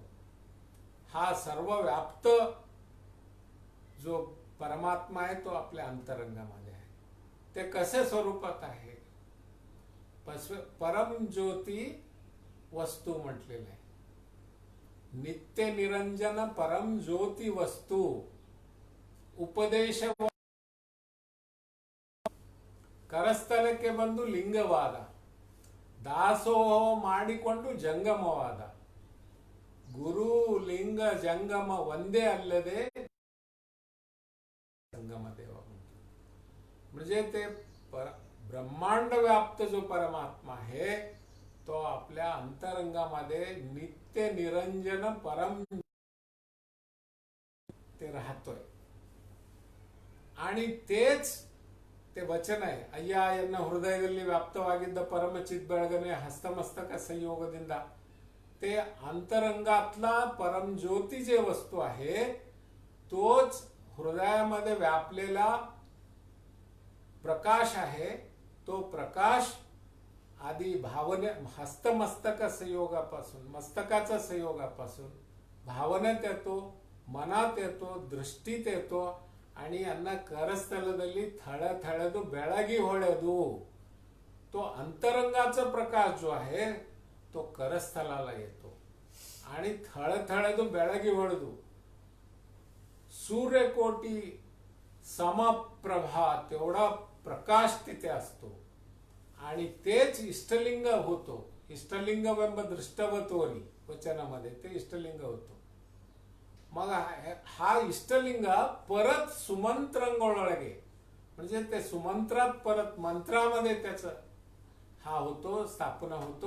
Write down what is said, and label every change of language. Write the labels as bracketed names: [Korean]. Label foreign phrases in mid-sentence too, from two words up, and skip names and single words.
[Marathi] हा सर्व व्याप्त जो परमात्मा आहे तो आपल्या अंतरंगामध्ये आहे. ते कसे स्वरूपात आहे? परम ज्योती वस्तू म्हटलेलं आहे. [Kannada] ನಿತ್ಯ ನಿರಂಜನ ಪರಮ ಜ್ಯೋತಿ ವಸ್ತು ಉಪದೇಶ ಕರಸ್ಥಳಕ್ಕೆ ಬಂದು ಲಿಂಗವಾದ, ದಾಸೋಹ ಮಾಡಿಕೊಂಡು ಜಂಗಮವಾದ. ಗುರು ಲಿಂಗ ಜಂಗಮ ಒಂದೇ ಅಲ್ಲದೆ संगम देव म्हणतो. [Marathi] म्हणजे ते ब्रह्मांड व्याप्त जो परमात्मा आहे तो आपल्या अंतरंगामध्ये नित्य निरंजन परम ते राहतोय. आणि तेच ते वचन आहे. [Kannada] ಅಯ್ಯ ಎನ್ನ ಹೃದಯದಲ್ಲಿ ವ್ಯಾಪ್ತವಾಗಿದ್ದ ಪರಮಚಿತ್ ಬೆಳಗನೆ ಹಸ್ತಮಸ್ತಕ ಸಂಯೋಗದಿಂದ [Marathi] ते अंतरंगातला परम ज्योती जे वस्तू आहे तोच हृदयामध्ये व्यापलेला प्रकाश आहे. तो प्रकाश आदी भावने हस्तमस्तक संयोगापासून मस्तकाच्या संयोगापासून भावनेत येतो, मनात येतो, दृष्टीत येतो आणि अन्न करस्थलದಲ್ಲಿ [Kannada] ಥಳಥಳದು ಬೆಳಗಿ ಹೊಳೆದು [Marathi] तो अंतरंगाचा प्रकाश जो आहे तो करस्थलाला येतो आणि [Kannada] ಥಳಥಳದು ಬೆಳಗಿ ಹೊಳೆದು [Marathi] सूर्यकोटी समप्रभा तेवढा प्रकाश तिथे असतो आणि तेच इष्टलिंग होतो. इष्टलिंगವೆಂಬ दृष्टवतोरी वचनामध्ये ते इष्टलिंग होतो. मग हा इष्टलिंग परत सुमंत्रांगोळगे म्हणजे ते सुमंत्रात परत मंत्रामध्ये त्याचं हा होतो, स्थापना होतो.